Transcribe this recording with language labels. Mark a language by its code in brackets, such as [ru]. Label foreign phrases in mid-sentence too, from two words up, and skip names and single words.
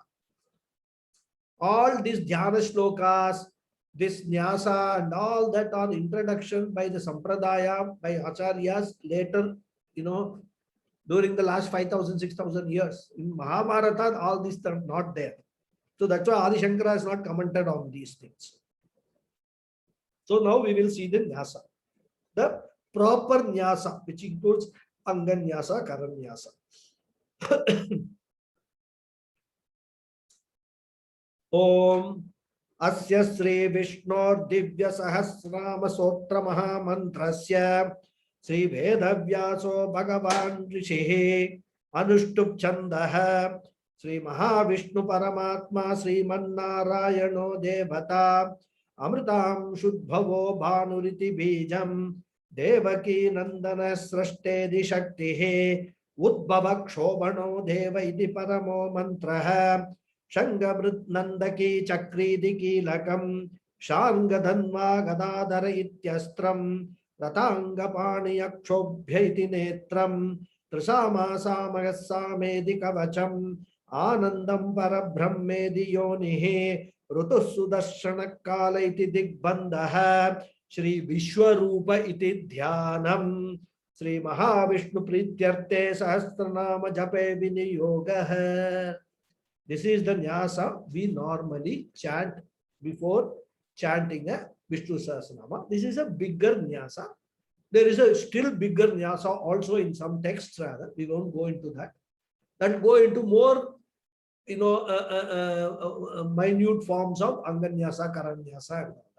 [en] All these [sa] Dhyana Shlokas, [en] this Nyasa and all that are introduction by the Sampradaya, by Acharyas later, during the last 5,000, 6,000 years. In Mahabharata, all these are not there. So that's why Adi Shankara has not commented on these things. So now we will see the Nyasa. The proper Nyasa, which includes [sa] Angan Nyasa, Karan Nyasa. Om Asya Sri Vishnu Divya Sahasranama Sotra Mahamantrasya Sri Vedavyaso Bhagavan Rishihi Anushtup Chandaha Sri Mahavishnu Paramatma Sri Mannarayano Devata Amritam Shudbhavo Bhanuriti Bijam Devaki Nandana Srashtedi Shaktihi Udbhava Kshobhano Deva Iti Paramo Mantraha Shangabrit Nandaki Chakridi Lakam Shangadhanva Gadadara Ityastram Ratanga Paniyakshobhya iti Netram Trisama Samagassamedi Kavacham Anandam Parabrahmedi Yonihi Rutus Sudarshana Kala iti Digbandaha Shri Vishwarupa iti Dhyanam Sri Mahavishnu Prityarte Sahasranama Jape Viniyogaha. [en] This is the Nyasa we normally chant before chanting a Vishnu Sahasranama. This is a bigger Nyasa. There is a still bigger Nyasa also in some texts rather. We won't go into that. That go into more, minute forms of Anganyasa, Karanyasa and all that.